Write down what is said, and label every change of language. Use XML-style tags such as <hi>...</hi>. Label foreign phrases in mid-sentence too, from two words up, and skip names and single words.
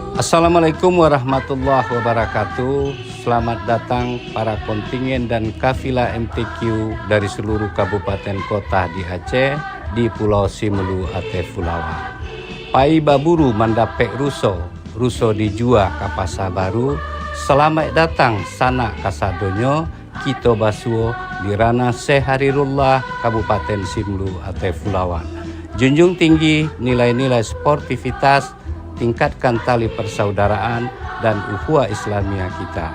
<ar>Assalamualaikum warahmatullahi wabarakatuh.</ar> <id>Selamat datang para kontingen dan kafilah MTQ dari seluruh kabupaten kota di Aceh, di Pulau Simelu Ate Fulawa.</id> <min>Pai baburu mandapek ruso dijua kapasa baru.</min> <id>Selamat datang</id> <min>sanak kasadonyo,</min> <id>kita basuo di Rana Seharirullah Kabupaten Simelu Ate Fulawa. Junjung tinggi nilai-nilai sportivitas, tingkatkan tali persaudaraan dan ukhuwah Islamiyah kita.</id>